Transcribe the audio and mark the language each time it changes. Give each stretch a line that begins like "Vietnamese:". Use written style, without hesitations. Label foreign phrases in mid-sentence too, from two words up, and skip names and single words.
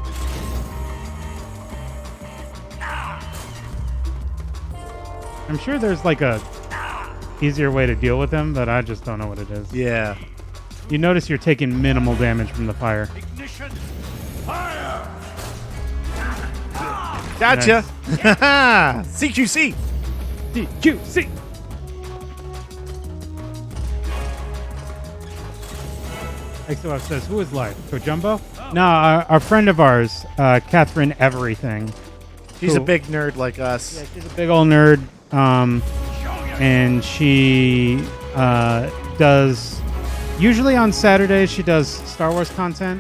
English: I'm sure there's like a easier way to deal with him, but I just don't know what it is. Yeah. You notice you're taking minimal damage from the fire. Ignition! Fire! Gotcha. CQC. CQC. XOF says, who is live? Kojumbo? No, our friend of ours, Catherine Everything. She's a who- big nerd like us. Yeah, she's a big old nerd. And she does, usually on Saturdays, she does Star Wars content.